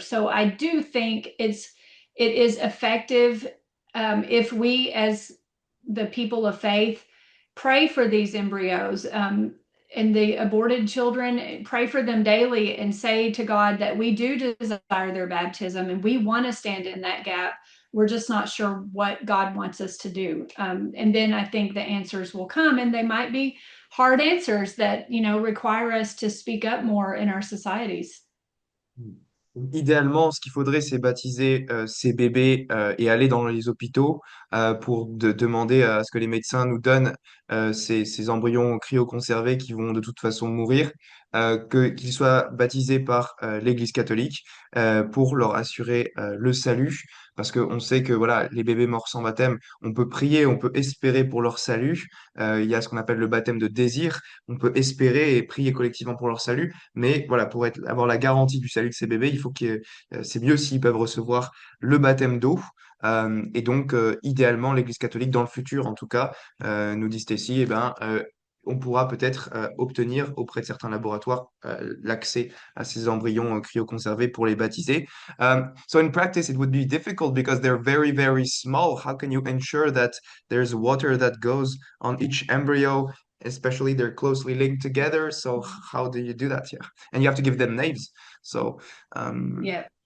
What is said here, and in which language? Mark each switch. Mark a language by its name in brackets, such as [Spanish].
[English] So I do think it is effective, if we, as the people of faith, pray for these embryos, and the aborted children, pray for them daily and say to God that we do desire their baptism and we want to stand in that gap. We're just not sure what God wants us to do. And then I think the answers will come, and they might be hard answers that, require us to speak up more in our societies. [French] Idéalement, ce qu'il faudrait, c'est baptiser ces bébés et aller dans les hôpitaux pour demander à ce que les médecins nous donnent ces embryons cryoconservés qui vont de toute façon mourir, qu'ils soient baptisés par l'Église catholique pour leur assurer le salut. parce qu'on sait que voilà, les bébés morts sans baptême, on peut prier, on peut espérer pour leur salut. Il y a ce qu'on appelle le baptême de désir. On peut espérer et prier collectivement pour leur salut, mais voilà, pour avoir la garantie du salut de ces bébés, il faut c'est mieux s'ils peuvent recevoir le baptême d'eau. Et donc, idéalement, l'Église catholique, dans le futur, en tout cas, nous dit Stacy, eh ben, on pourra peut-être obtenir auprès de certains laboratoires l'accès à ces embryons cryoconservés pour les baptiser. [English] So in practice, it would be difficult because they're very, very small. How can you ensure that there's water that goes on each embryo, especially they're closely linked together? So how do you do that? Yeah, and you have to give them names. So um, Yeah.